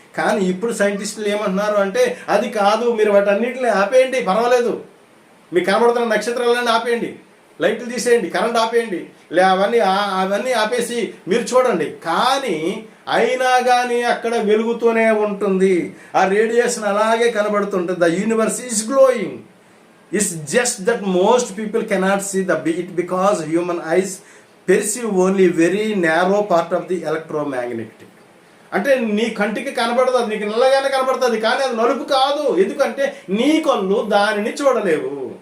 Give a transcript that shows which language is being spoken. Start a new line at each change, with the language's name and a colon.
Telugu: కానీ ఇప్పుడు సైంటిస్టులు ఏమంటున్నారు అంటే అది కాదు, మీరు వాటన్నిటిని ఆపేయండి, పర్వాలేదు, మీకు కనబడుతున్న నక్షత్రాలన్నీ ఆపేయండి, లైట్లు తీసేయండి, కరెంట్ ఆపేయండి, అవన్నీ ఆపేసి మీరు చూడండి. కానీ అయినా కానీ అక్కడ వెలుగుతూనే ఉంటుంది, ఆ రేడియేషన్ అలాగే కనబడుతుంటుంది.
English: The universe is glowing. It's just that most people cannot see it because human eyes perceive only very narrow part of the electromagnetic.
Telugu: అంటే నీ కంటికి కనబడదు, అది నీకు నల్లగానే కనబడుతుంది, కానీ అది నలుపు కాదు. ఎందుకంటే నీ కళ్ళు దానిని చూడలేవు.